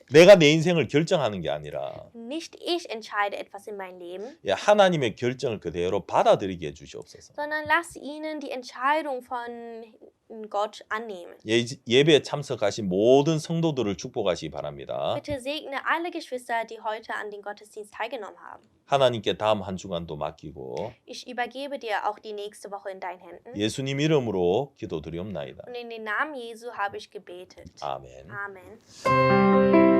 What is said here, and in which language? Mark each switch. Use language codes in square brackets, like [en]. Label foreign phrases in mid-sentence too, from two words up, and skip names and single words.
[ko] 내가 내 인생을 결정하는 게 아니라 [de] Nicht ich entscheide etwas in mein Leben, [ko] 예, 하나님의 결정을 그대로 받아들이게 해주시옵소서. [de] sondern lass ihnen die Entscheidung von Gott annehmen. [ko] 예배에 참석하신 모든 성도들을 축복하시기 바랍니다. [de] Bitte segne alle Geschwister, die heute an den Gottesdienst teilgenommen haben. [ko] 하나님께 다음 한 주간도 맡기고 [de] Ich übergebe dir auch die nächste Woche in deinen Händen. [ko] 예수님 이름으로 기도드리옵나이다. [de] Und in den Namen Jesu habe ich gebetet. [ko] 아멘. [de] Amen.